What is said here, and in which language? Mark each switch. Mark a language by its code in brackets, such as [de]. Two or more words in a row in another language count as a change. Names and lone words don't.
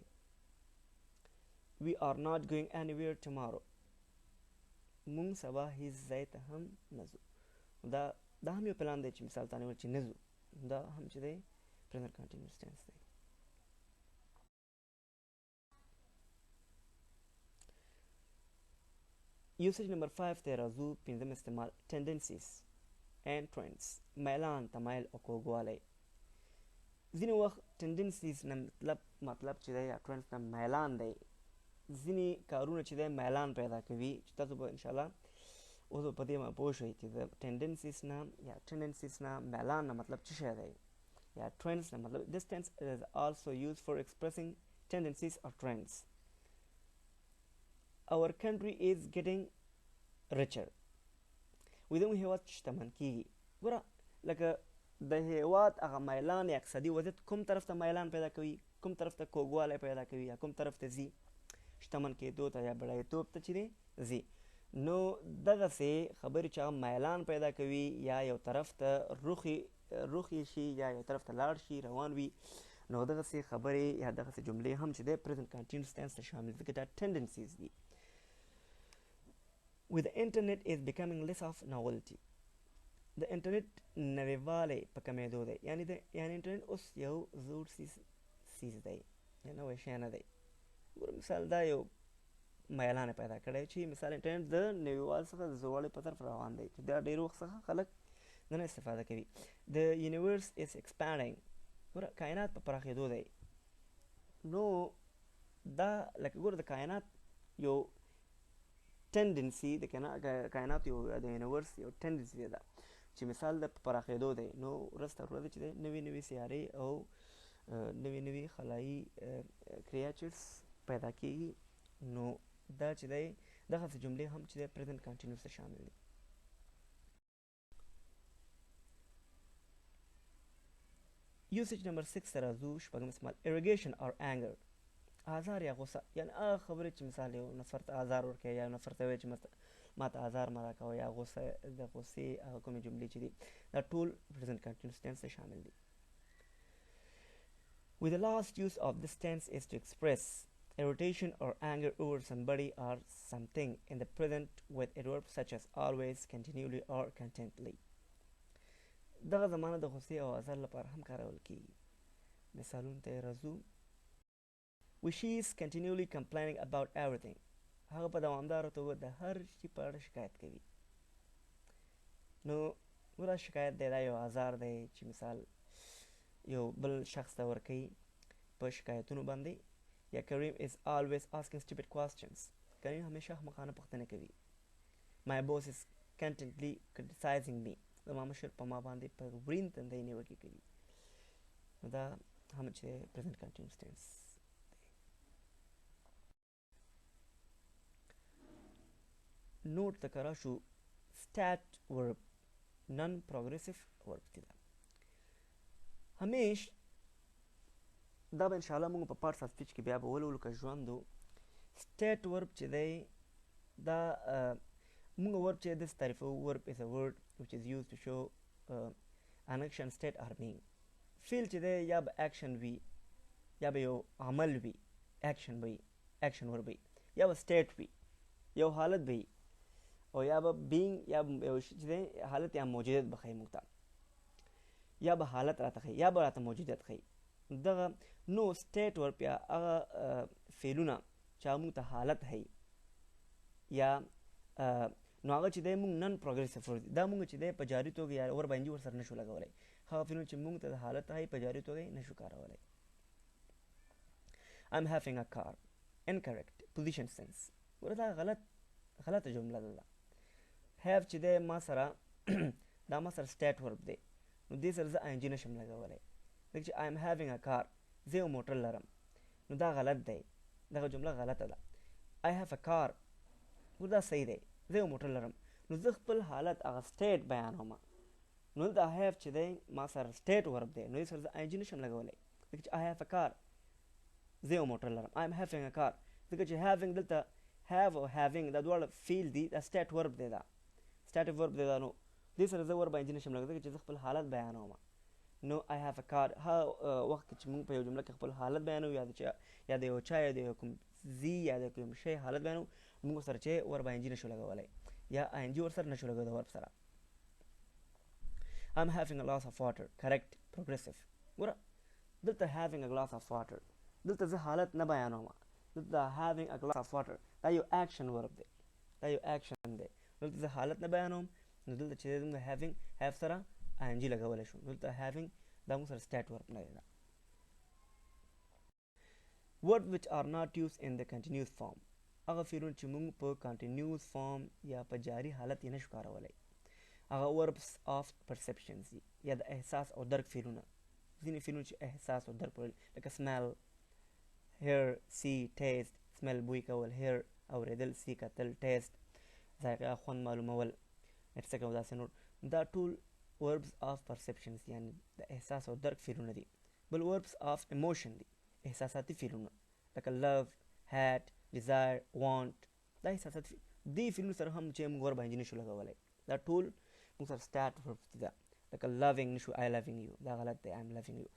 [en] We are not going anywhere tomorrow. [ps] مونږ سبا هیڅ ځای ته هم نه ځو. دا هم یو پلان دی چې مثال تا نیول چې نه ځو. دا هم چې دی [en] present continuous tense [ps] دی. [en] Usage number 5 [ps] ته راځو. پنځم استعمال [en] tendencies and trends. [ps] میلان، تمایل او کوږوالی. ځینې وخت tendencies نه مطلب چې دی یا trends نه میلان دی. ځینې کارونه چې دی میلان پیدا کوي چې تاسو به انشاءالله اوس به په دې باندې پوه شئ چې د tendencies نه یا tendencies نه میلان نه مطلب څه شی دی یا trends نه مطلب. [en] This tense is also used for expressing tendencies or trends. Our country is getting richer. [ps] زموږ هېواد شتمن کېږي. ګوره لکه د هېواد هغه میلان یا اقتصادي وضعیت کوم طرف ته میلان پیدا کوي، کوم طرف ته کوږوالی پیدا کوي یا کوم طرف ته ځي، شتمن کېدو ته یا بډایتوب ته چې دی ځي. نو دغسې خبرې چې هغه میلان پیدا کوي یا یو طرف ته روخي شي یا یو طرف ته لاړ شي روان وي، نو دغسې خبرې یا دغسې جملې هم چې دی [en] present continuous tense [ps] ته شامل دي ځکه دا tendencies دي. [en] With the internet is becoming less of novelty. [ps] د انټرنیټ نویوالی په کمېدو دی. یعنی انټرنیټ اوس یو زوړ څیز دی یا نوی شی نه دی. مثال دا یو میلان پیدا کړی چې مثال انټرنیټ د نویوال څخه د زوړوالي په طرف روان دی چې دا ډېر وخت څخه خلک نه استفاده کوي. [en] The universe is expanding. [ps] ګوره کائنات په پراخېدو دی. نو دا لکه ګوره د کائنات یو ټنډنسي د کائنات یو د یونیورس یو ټنډنسي ده چې مثال د پراخېدو دی. نو ورځ تر ورځې چې دی نوې سیارې او نوې خلایي کریچرز پیدا کېږي. نو دا چې دی دغسې جملې هم چې دی [en] present continuous [ps] ته شامل دي. [en] Usage number 6 [ps] ته راځو. شپږم استعمال [en] irritation or anger. [ps] آزار یا غصه، یعنی هغه خبرې چې مثال یو نفر ته آزار ورکوي یا یو نفر ته وایي چې ما ته آزار مه راکوه یا غصه د غصې هغه کومې جملې چې دي دا ټول [en] present continuous tense [ps] ته شامل دي. [en] With the last use of this tense is to express irritation or anger over somebody or something in the present with adverbs such as always, continually or constantly. [ps] دغه زمانه د غصې او آزار لپاره هم کارول کېږي. مثالونو ته راځو. [en] She is continually complaining about everything. [ps] هغه په دوامداره توګه د هر شي په اړه شکایت کوي. نو ګوره شکایت دی دا یو آزار دی چې مثال یو بل شخص ته ورکوي په شکایتونو باندې. [en] یا کریم is always asking stupid questions. [ps] کریم همیشه احمقانه پوښتنې کوي. [en] My boss is constantly criticizing me. [ps] زما مشر په ما باندې په ورین تندۍ نیوکې کوي. نو دا هم چې [en] present continuous tense. [ps] نوٹ ته کرا شو [en] stat verb non progressive verb [ps] دی. همیش دا به انشاءالله موږ په [en] parts of speech [ps] کې بیا به ولولو که ژوند و. [en] stat verb [ps] چې دی دا موږ verb چې داسې تعریفوو. [en] verb is a word which is used to show an action, state or being. [ps] فعل چې دی یا به action وي یا به یو عمل وي action verb وي یا به state وي یو حالت وي او یا به being یا یو چې دی حالت یا موجودیت به ښایي موږ ته یا به حالت راته ښایي یا به راته موجودیت ښایي. دغه نو [en] state verb [ps] یا هغه فعلونه چې هغه موږ ته حالت ښایي یا نو هغه چې دی موږ [en] non progressive [ps] دا موږ چې دی په جاري توګه یا ورباندې ورسره نشو لګولی. هغه فعلونه چې موږ ته د حالت هاي په جاري توګه نشو کارولای. [en] I'm having a car. Incorrect. Position sense. [ps] ورته غلطه جمله ده. have چې ده ما سره دا ما سره [en] state verb [ps] دی. نو دې سره زه ing نشم لګولای. لکه چې [en] I'm having a car. [ps] زه یو موټر لرم. نو دا غلط دی. دغه جمله غلطه ده. [en] I have a car. [ps] وردا صحیح دی. زه یو موټر لرم. نو زه خپل حالت هغه state بیانوم. نو دا have چې دی ما سره [en] state verb [ps] دی. نو دې سره زه ing نشم لګولای. لکه چې [en] I have a car. [ps] زه یو موټر لرم. [en] I'm having a car. [ps] ځکه چې having دلته have او having دا دواړه فعل دي. دا [en] state verb [ps] دی دا. [en] static verb [ps] دی دا. نو دې سره زه ور باندې نشم لګولای چې زه خپل حالت بیانوم. [en] نو I have a car. [ps] وخت چې موږ په یو جمله کې خپل حالت بیانوو یا د یو چا یا د کوم زی یا د کوم شی حالت بیانوو موږ سره چې ور باندې نشو لګولای یا ing ور سره نشو لګولای ور سره. [en] I'm having a glass of water. Correct. Progressive. [ps] ګوره دلته [en] having a glass of water [ps] دلته زه حالت نه بیانوم. دلته [en] having a glass of water [ps] دا یو [en] action verb [ps] دی. دا یو action دی. دلته زه حالت نه بیانوم. نو دلته چې موږ [en] having have [ps] سره ing لګولای شو. دلته having دا موږ سره [en] state verb [ps] نه دی دا. [en] Words which are not used in the continuous form. [ps] هغه فعلونه چې موږ په [en] continuous form [ps] یا په جاری حالت یې نشو کارولای. هغه [en] verbs of perceptions [ps] دي یا د احساس او درک فعلونه. ځینې فعلونه چې احساس او درک پورې لکه [en] smell, hear, see, taste. [ps] smell بوی کول, hear اوریدل, see کتل, taste ذایقه خوند معلومول etc. او داسې نور. دا ټول [en] verbs of perceptions [ps] یعنی د احساس او درک فعلونه دي. بل [en] verbs of emotion [ps] دي احساساتي فعلونه لکه [en] love, hate, desire, want. [ps] دا احساساتي دي فعلونه سره هم چې موږ ور باندې نشو لګولای. دا ټول موږ سره [en] state verbs [ps] دي. لکه loving نشو [en] I loving you. [ps] دا غلط دی. [en] I'm loving you.